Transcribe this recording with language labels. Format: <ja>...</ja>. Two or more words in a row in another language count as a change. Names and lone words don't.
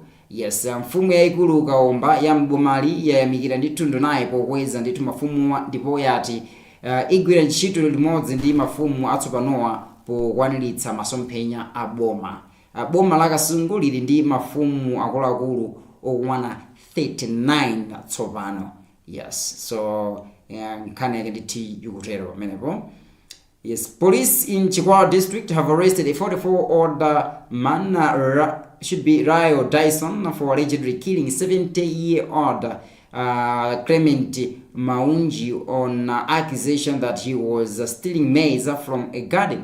<ny>Yes, mfumu yaikulu Kaomba ya mbomali yayamikira ndithu ndunayi pokweza ndithu mafumu ndipo yati igwira ntchito limodzi ndi mafumu atsopanowa pokwaniritsa masomphenya a boma. Boma la Kasungu lili ndi mafumu akuluakulu okwana 39 tsopano. Yes, so nkhani yake nditi ikutero pamenepo.</ny> <en>Yes, police in Chikwawa district have arrested a 44-year-old man, should be Ryo Dyson, for allegedly killing 70-year-old Clement Maunji on accusation that he was stealing maize from a garden.</en>